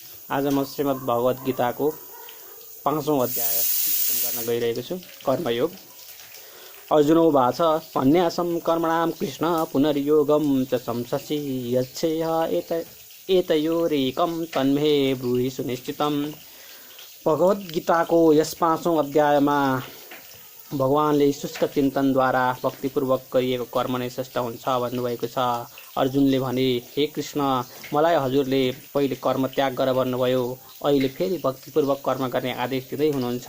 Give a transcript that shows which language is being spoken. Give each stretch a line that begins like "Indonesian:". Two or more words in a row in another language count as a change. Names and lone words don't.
Nepali: आज म श्रीमद् भगवत गीताको 5औं अध्याय वाचन गर्न गइरहेको छु। कर्मयोग।
Sanskrit: अर्जुनोवाच सन्न्यासं कर्मणां कृष्ण पुनर्योगं च संससि यच्छेह एतयोरेकं तन्मे ब्रूहि सुनिश्चितम्।
Nepali: भगवत गीताको यस 5औं अध्यायमा भगवानले शुष्क चिन्तनद्वारा भक्तिपूर्वक गरिएको कर्म नै श्रेष्ठ हुन्छ भन्नुभएको छ। अर्जुनले भने, हे कृष्ण, मलाई हजुरले पहिले कर्म त्याग गर भन्नुभयो, अहिले फेरि भक्तिपूर्वक कर्म गर्ने आदेश दिँदै हुनुहुन्छ।